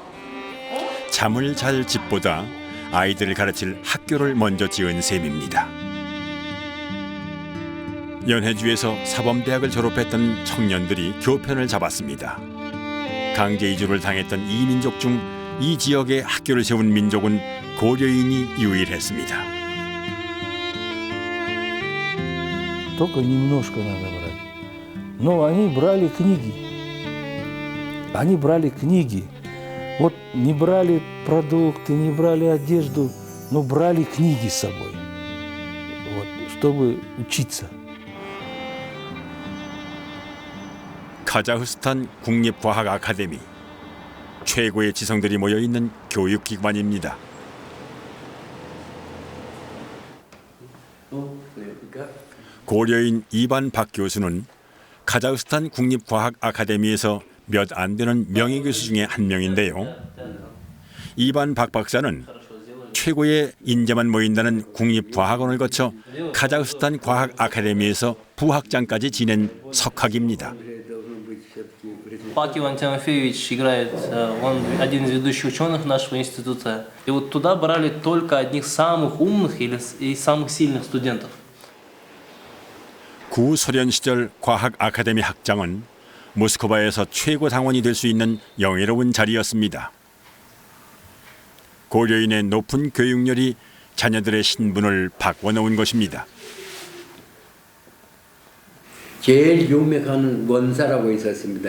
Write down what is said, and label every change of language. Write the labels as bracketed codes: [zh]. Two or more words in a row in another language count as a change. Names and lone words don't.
[ko] 잠을 잘 집보다 아이들을 가르칠 학교를 먼저 지은 셈입니다. 연해주에서 사범대학을 졸업했던 청년들이 교편을 잡았습니다. 강제 이주를 당했던 이 민족 중 이 지역에 학교를 세운 민족은 고려인이 유일했습니다. [ru] Только немножко надо брать. Но они брали книги. Они брали книги. Вот не брали продукты, не брали одежду, но брали книги с собой, вот, чтобы учиться. [ko] 카자흐스탄 국립과학 아카데미. 최고의 지성들이 모여 있는 교육기관입니다. 고려인 이반 박 교수는 카자흐스탄 국립과학 아카데미에서 몇 안 되는 명예교수 중에 한 명인데요. 이반 박 박사는 최고의 인재만 모인다는 국립과학원을 거쳐 카자흐스탄 과학 아카데미에서 부학장까지 지낸 석학입니다. [ru] Пак Иван Тимофеевич играет, он один из ведущих ученых нашего института. И вот туда брали только одних самых умных и самых сильных студентов. [ko] 구소련 시절 과학 아카데미 학장은 모스크바에서 최고 당원이 될 수 있는 영예로운 자리였습니다. 고려인의 높은 교육열이 자녀들의 신분을 바꿔놓은 것입니다. 제일 유명한 원사라고 있었습니다.